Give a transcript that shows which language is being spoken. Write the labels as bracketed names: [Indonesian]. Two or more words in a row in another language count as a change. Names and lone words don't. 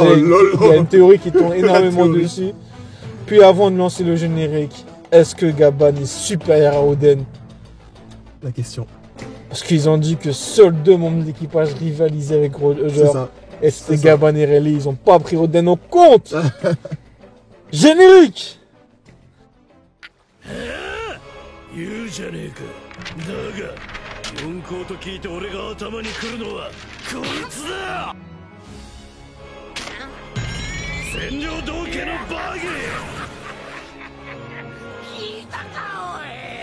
[French] Il y a une théorie qui tourne énormément dessus. Puis avant de lancer le générique, est-ce que Gaban est supérieur à Oden? La question. Parce qu'ils ont dit que seuls deux membres de l'équipage rivalisaient avec Roger. C'est ça. Et c'était Gaban et Rayleigh. Ils ont pas pris Oden en compte. Générique. [Japanese] 言うじゃねえか。だが四皇と聞いて俺が頭に来るのはこいつだ。占領道家のバギー。聞いたかおい。